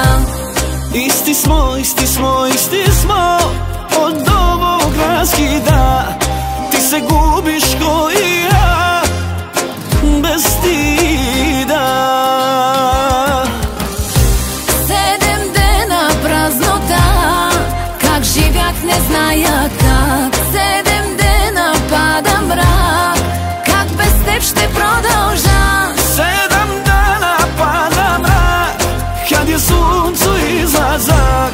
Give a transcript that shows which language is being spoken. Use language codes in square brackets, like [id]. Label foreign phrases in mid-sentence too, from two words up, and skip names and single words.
[sr] Isti smo, isti smo, isti smo od ovog raskida. Ti se gubiš ko i ja, bez stida. [bg] 7 дена празнота, как живях не зная как. 7 dena пада мрак, как без теб ще продължа. [sr] 7 dana pada mrak, kad je suncu izlazak.